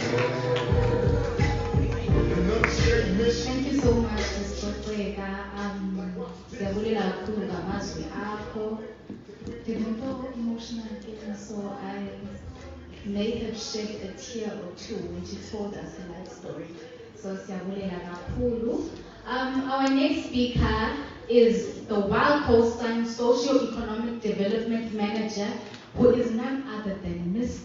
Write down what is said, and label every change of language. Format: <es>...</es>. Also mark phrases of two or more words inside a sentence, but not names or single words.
<en>Thank you so much, Mr. Kweka.</en> <xh>Siyabulela kakhulu ngamazwi akho.</xh> <en>Ndimuntu emotional feeling, so I may have shed a tear or two when she told us her life story.</en> <xh>So siyabulela kakhulu.</xh> <en>Our next speaker is the Wild Coastline Socio-Economic Development Manager, who is none other than Mr.</en>